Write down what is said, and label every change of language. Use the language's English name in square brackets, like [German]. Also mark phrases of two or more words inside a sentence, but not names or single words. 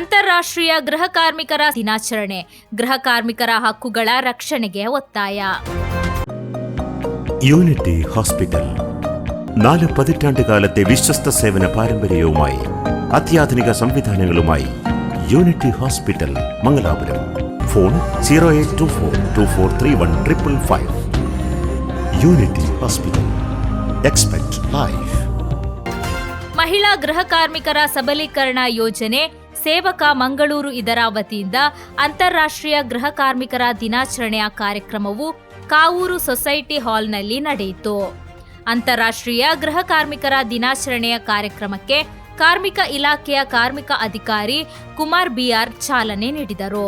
[Kannada] ಅಂತಾರಾಷ್ಟ್ರೀಯ ಗೃಹ ಕಾರ್ಮಿಕರ ದಿನಾಚರಣೆ, ಗೃಹ ಕಾರ್ಮಿಕರ ಹಕ್ಕುಗಳ ರಕ್ಷಣೆಗೆ ಒತ್ತಾಯ. [Malayalam] യൂണിറ്റി ഹോസ്പിറ്റൽ 4 പതിറ്റാണ്ടുകാലത്തെ വിശ്വസ്ത സേവന പാരമ്പര്യവുമായി അത്യാധുനിക സംവിധാനങ്ങളുമായി യൂണിറ്റി ഹോസ്പിറ്റൽ മംഗലാപുരം. ഫോൺ 0824243155. യൂണിറ്റി ഹോസ്പിറ്റൽ. [English] expect life. [Kannada] ಮಹಿಳಾ ಗೃಹ ಕಾರ್ಮಿಕರ ಸಬಲೀಕರಣ ಯೋಜನೆ ಸೇವಕ ಮಂಗಳೂರು ಇದರ ವತಿಯಿಂದ ಅಂತಾರಾಷ್ಟ್ರೀಯ ಗೃಹ ಕಾರ್ಮಿಕರ ದಿನಾಚರಣೆಯ ಕಾರ್ಯಕ್ರಮವು ಕಾವೂರು ಸೊಸೈಟಿ ಹಾಲ್ನಲ್ಲಿ ನಡೆಯಿತು. ಅಂತಾರಾಷ್ಟ್ರೀಯ ಗೃಹ ಕಾರ್ಮಿಕರ ದಿನಾಚರಣೆಯ ಕಾರ್ಯಕ್ರಮಕ್ಕೆ ಕಾರ್ಮಿಕ ಇಲಾಖೆಯ ಕಾರ್ಮಿಕ ಅಧಿಕಾರಿ ಕುಮಾರ್ ಬಿಆರ್ ಚಾಲನೆ ನೀಡಿದರು.